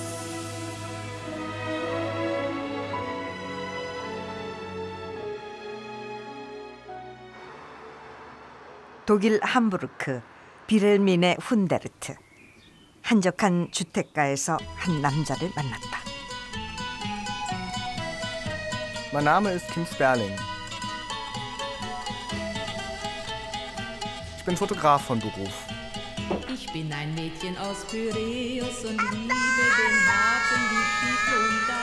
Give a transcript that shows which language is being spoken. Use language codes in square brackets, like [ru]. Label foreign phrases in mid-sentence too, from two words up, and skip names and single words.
[ko] 독일 함부르크 비렐민의 훈데르트. 한적한 주택가에서 한 남자를 만났다. [de] Mein Name ist Kim Sperling. Ich bin Fotograf von Beruf. Ich bin ein Mädchen aus Pyräus und liebe den Hafen, die Schiffe und das.